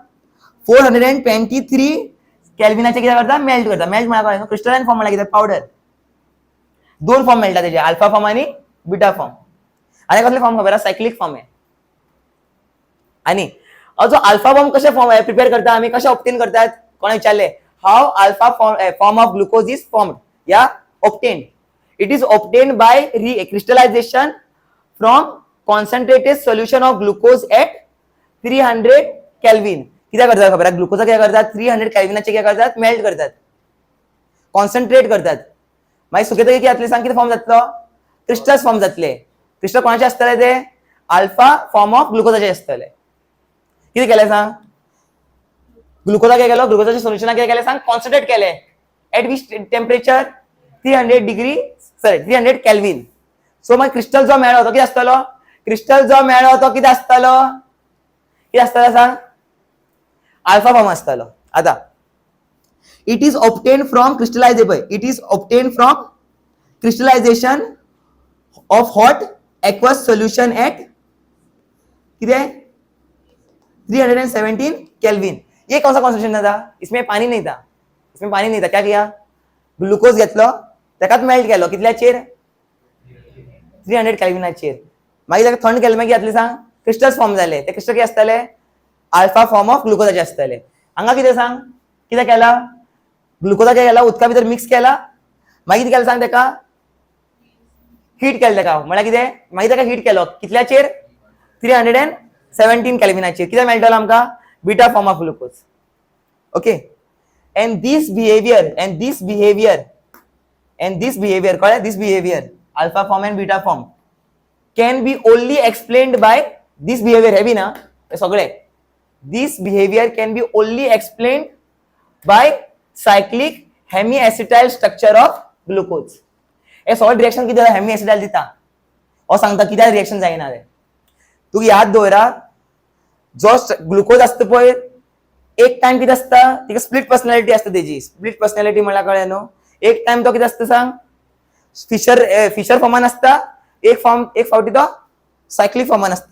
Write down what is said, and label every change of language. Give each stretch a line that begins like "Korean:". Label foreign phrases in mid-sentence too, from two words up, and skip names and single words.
Konkani: 423 केल्विनाचेर कितें करता मेल्ट म्हळ्यार
English: crystalline form
Konkani: म्हळ्यार कितें पावडर 2 फॉर्म मेळटा तेजे
English: alpha form
Konkani: आणि
English: beta form
Konkani: आणि कसले फॉर्म खबर आहा
English: cyclic form
Konkani: आहे आणि जो
English: alpha form
Konkani: कसे फॉर्म प्रिपेअर करता आम्ही, कसे ऑप्टेन करतात, कोणा विचारले
English: how alpha form of glucose is formed or obtain. it is obtain by crystallization from concentrated solution of glucose at 300 Kelvin.
Konkani: किती करतात खबर आहे, ग्लुकोज काय करतात 300 केल्विनाचे काय करतात, मेल्ट करतात, कॉन्सन्ट्रेट करतात. मागीर सुकयतकीर कितें जातलें सांग, कितें फॉर्म जातलो,
English: crystals form
Konkani: जातले. क्रिस्टल कोणाचे आसतले ते
English: alpha form of glucose
Konkani: आसतले. कितें केलें सांग, ग्लुकोजा काय केलो, ग्लुकोजाच्या सोल्युशनाक काय केलें सांग, कॉन्सन्ट्रेट केलें
English: at which temperature
Konkani: 300 केल्विन. सो मागीर क्रिस्टल जो मेळ्ळो तो कितें आसतलो, क्रिस्टल जो मेळ्ळो तो कितें आसतलो, कितें आसतलो सांग,
English: alpha form
Konkani: आसतलो.
English: आता it is obtained from crystallization of hot aqueous solution at कितने 317 केल्विन.
Hindi: ये कौन सा कॉन्सेंट्रेशन था, इसमें पानी नहीं था, क्या किया,
Konkani: ग्लुकोज घेतलो तेकाच मेल्ट केलो कितल्याचेर 300 केल्विनाचेर. मागीर ताका थंड केलें मागीर जातलें सांग,
English: crystals form
Konkani: जाले. ते क्रिस्टल कितें आसतले,
English: alpha form of glucose
Konkani: आसतले. हांगा कितें सांग, कितें केला, ग्लुकोजा काय केला उदका भितर मिक्स केला, मागीर कितें केलें सांग, तेका हीट केलें तेका, म्हळ्यार कितें, मागीर तेका हीट केलो कितल्याचेर 317 केल्विनाचेर. कितें मेळटलो आमकां,
English: beta form of glucose. OK. and this behaviour कळ्ळें, this behaviour alpha form and beta form can be only explained by this behaviour.
Konkani: हे बी ना हे सगळे,
English: this behaviour can be only explained by cyclic hemiacetyl structure of glucose.
Konkani: हे सगळं रिएक्शन किती हेमी दिता हो सांगता कित्याक रिएक्शन जायना रे. तू याद दवरा, जो ग्लुकोज आसता पळय एक टाइम कितें आसता, तिका
English: split personality
Konkani: आसता. तेजी
English: split personality
Konkani: म्हळ्यार कळ्ळें न्हू. एक टाइम तो कितें आसता सांग, फिशर फॉर्मान आसता, एक फावटी तो सायक्लिक फॉर्मान आसता.